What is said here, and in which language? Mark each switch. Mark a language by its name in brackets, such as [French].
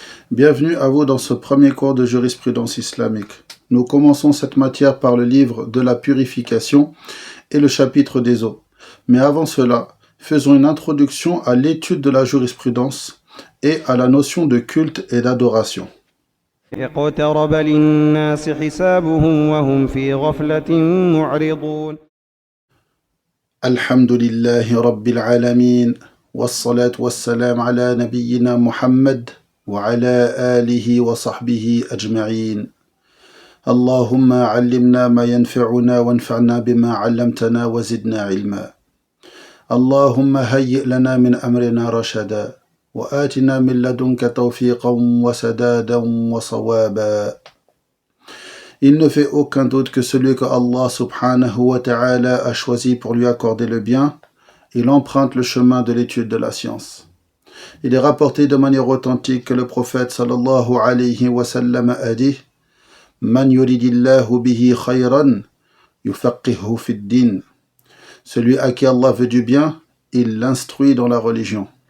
[French] Bienvenue à vous dans ce premier cours de jurisprudence islamique. Nous commençons cette matière par le livre de la purification et le chapitre des eaux. Mais avant cela, faisons une introduction à l'étude de la jurisprudence et à la notion de culte et d'adoration. [Arabic] اقترب للناس حسابهم وهم في غفلة معرضون. Alhamdulillahi rabbil alamin. والصلاة والسلام على نبينا محمد وعلى آله وصحبه أجمعين. اللهم علمنا ما ينفعنا وانفعنا بما علمتنا وزدنا علما. اللهم هيئ لنا من أمرنا رشدا وآتنا من لدنك توفيقا وسدادا وصوابا. [French] Il ne fait aucun doute que celui que Allah subhanahu wa ta'ala a choisi pour lui accorder le bien, il emprunte le chemin de l'étude de la science. Il est rapporté de manière authentique que le prophète sallallahu alayhi wa sallam a dit « [Arabic] Man yuridillahu bihi khayran, yufaqihu fid din [French] » Celui à qui Allah veut du bien, il l'instruit dans la religion.